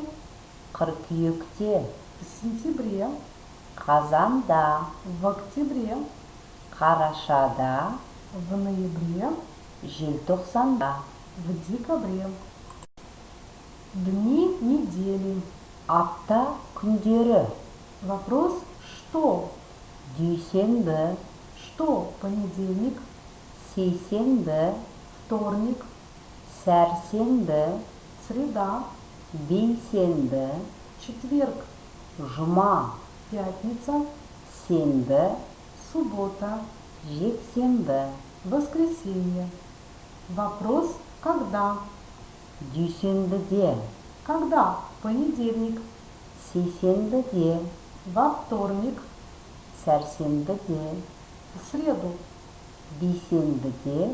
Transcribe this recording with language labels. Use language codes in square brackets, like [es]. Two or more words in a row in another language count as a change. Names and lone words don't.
[kk] Қыркүйекте. [ru] В сентябре? [kk] Қазанда. [ru] В октябре? [kk] Қарашада. [ru] В ноябре? [kk] Желтоқсанда. [ru] В декабре? Дни недели. [kk] Апта күндері. [ru] Вопрос что? [kk] Дүйсенбі. [ru] Что понедельник? [kk] Сейсенбі. [ru] Вторник? [kk] Сәрсенбі. [ru] Среда? [kk] Бейсенбі. [ru] Четверг? [kk] Жұма. [ru] Пятница? [kk] Сенбі. [ru] Суббота? [kk] Жексенбі. [ru] Воскресенье. Вопрос когда? [kk] Дүйсенбіде. [ru] Когда понедельник? [kk] Сейсенбіде. [ru] Во вторник? [kk] Сәрсенбіде. [ru] В среду? [kk] Бейсенбіде.